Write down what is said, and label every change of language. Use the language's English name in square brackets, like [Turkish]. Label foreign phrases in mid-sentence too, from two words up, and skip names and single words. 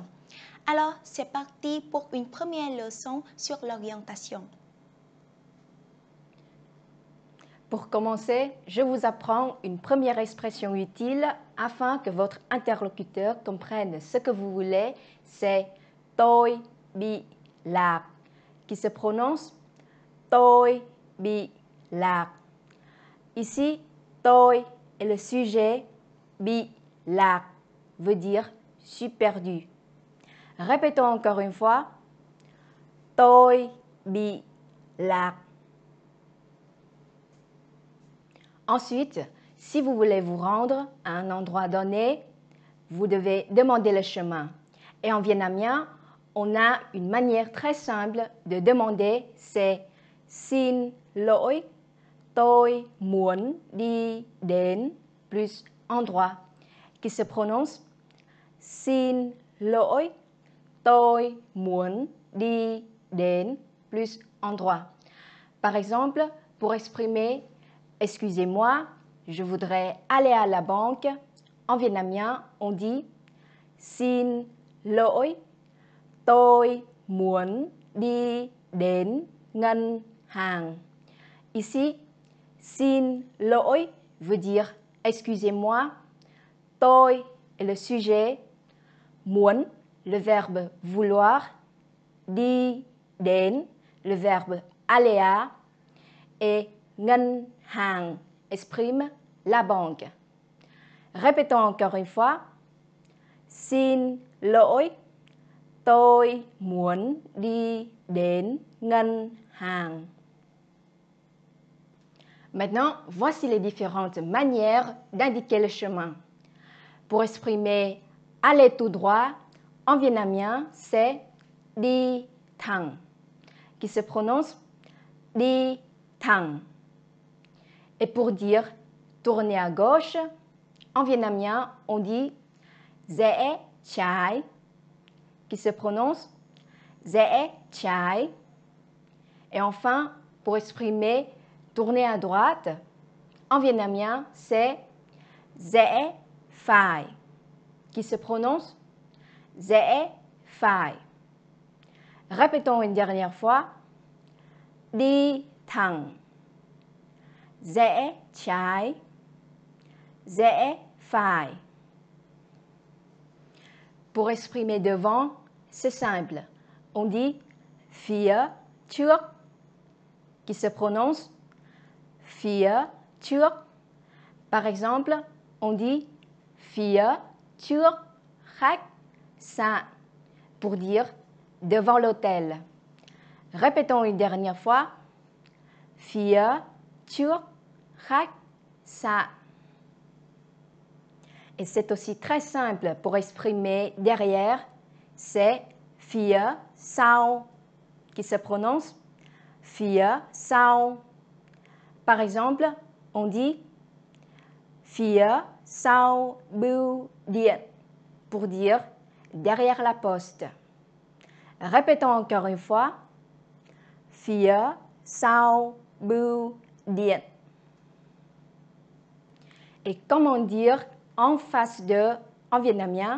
[French] Alors, c'est parti pour une première leçon sur l'orientation. Pour commencer, je vous apprends une première expression utile afin que votre interlocuteur comprenne ce que vous voulez. C'est « [Vietnamese] tôi bị lạc [French] » qui se prononce « [Vietnamese] tôi bị lạc ». [French] Ici, « tôi » est le sujet, « [Vietnamese] bị lạc [French] » veut dire « je suis perdu ». Répétons encore une fois. [Vietnamese] Tôi bị lạc. [French] Ensuite, si vous voulez vous rendre à un endroit donné, vous devez demander le chemin. Et en vietnamien, on a une manière très simple de demander, c'est [Vietnamese] xin lỗi, tôi muốn đi đến [French] plus endroit, qui se prononce [Vietnamese] xin lỗi, tôi muốn đi đến [French] plus endroit. Par exemple, pour exprimer « Excusez-moi, je voudrais aller à la banque », en vietnamien, on dit « [Vietnamese] Xin lỗi, tôi muốn đi đến ngân hàng ». [French] Ici, « [Vietnamese] Xin lỗi [French] » veut dire « Excusez-moi ». Tôi est le sujet, muốn, le verbe vouloir, [Vietnamese] đi đến, [French] le verbe aller à, et [Vietnamese] ngân hàng [French] exprime la banque. Répétons encore une fois. [Vietnamese] Xin lỗi, tôi muốn đi đến ngân hàng. [French] Maintenant, voici les différentes manières d'indiquer le chemin. Pour exprimer aller tout droit, en vietnamien, c'est [Vietnamese] đi thẳng, [French] qui se prononce [Vietnamese] đi thẳng. [French] Et pour dire tourner à gauche, en vietnamien, on dit [Vietnamese] rẽ trái, [French] qui se prononce [Vietnamese] rẽ trái. [French] Et enfin, pour exprimer tourner à droite, en vietnamien, c'est [Vietnamese] rẽ phải, [French] qui se prononce [Vietnamese] rẽ phải. [French] Répétons une dernière fois. [Vietnamese] Đi thẳng, rẽ trái, rẽ phải. [French] Pour exprimer devant, c'est simple. On dit phía trước, qui se prononce [Vietnamese] phía trước. [French] Par exemple, on dit [Vietnamese] phía trước khách sạn [French] pour dire devant l'hôtel. Répétons une dernière fois. [Vietnamese] Phía trước khách sạn. [French] Et c'est aussi très simple pour exprimer derrière, c'est [Vietnamese] phía sau, [French] qui se prononce [Vietnamese] phía sau. [French] Par exemple, on dit [Vietnamese] phía sau bưu điện [French] pour dire derrière la poste. Répétons encore une fois. [Vietnamese] Phía sau bưu điện. [French] Et comment dire en face de en vietnamien?